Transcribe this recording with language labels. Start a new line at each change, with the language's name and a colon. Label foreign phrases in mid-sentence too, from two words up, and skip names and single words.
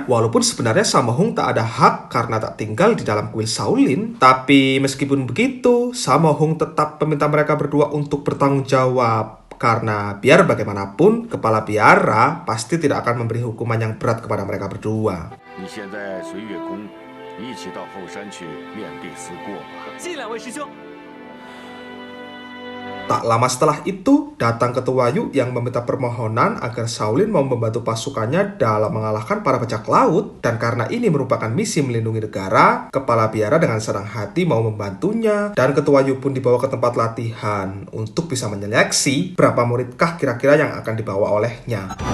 Indonesian: Walaupun sebenarnya Sammo Hung tak ada hak karena tak tinggal di dalam kuil Shaolin. Tapi meskipun begitu, Sammo Hung tetap meminta mereka berdua untuk bertanggung jawab. Karena biar bagaimanapun, kepala biara pasti tidak akan memberi hukuman yang berat kepada mereka berdua.
Chinese: 你现在随月宫一起到后山去面壁思过吧。谢谢两位师兄。
Indonesian: Tak lama setelah itu, datang Ketua Yu yang meminta permohonan agar Shaolin mau membantu pasukannya dalam mengalahkan para bajak laut. Dan karena ini merupakan misi melindungi negara, kepala biara dengan senang hati mau membantunya. Dan Ketua Yu pun dibawa ke tempat latihan untuk bisa menyeleksi berapa muridkah kira-kira yang akan dibawa olehnya.